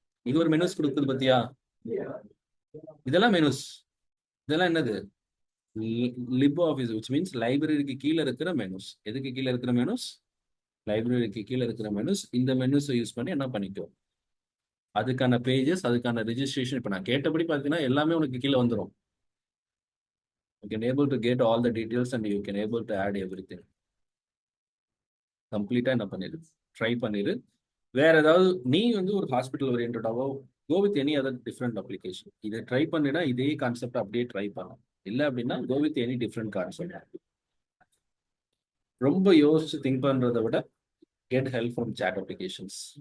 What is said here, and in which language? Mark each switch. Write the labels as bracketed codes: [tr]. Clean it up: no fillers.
[ta] இது ஒரு மெனுஸ் கொடுக்குது பத்தியா? இதெல்லாம் மெனுஸ். இதெல்லாம் என்னது? லிப் ஆஃபீஸ், [en] which means [ta] லைப்ரரிக்கு கீழே இருக்கிற மெனுஸ். எதுக்கு கீழே இருக்கிற மெனுஸ்? லைப்ரரிக்கு கீழே இருக்கிற மெனுஸ். இந்த மெனுஸ் யூஸ் பண்ணி என்ன பண்ணிக்கோ, அதுக்கான பேஜஸ், அதுக்கான ரெஜிஸ்ட்ரேஷன். இப்போ நான் கேட்டபடி பார்த்தீங்கன்னா எல்லாமே உனக்கு கீழே வந்துடும். [en] You can able to get all the details and you can able to add everything. [ta] கம்ப்ளீட்டா என்ன பண்ணிடு, ட்ரை பண்ணிடு. வேற ஏதாவது நீ வந்து ஒரு hospital ஓரியன்டாவோ [en] Go with any other different application. [ta] இதை ட்ரை பண்ணினா இதே கான்செப்ட் அப்படியே ட்ரை பண்ணலாம். இல்லை அப்படின்னா [en] Go with any different concept. [ta] ரொம்ப யோசிச்சு திங்க் பண்றதை விட [en] Get help from chat applications.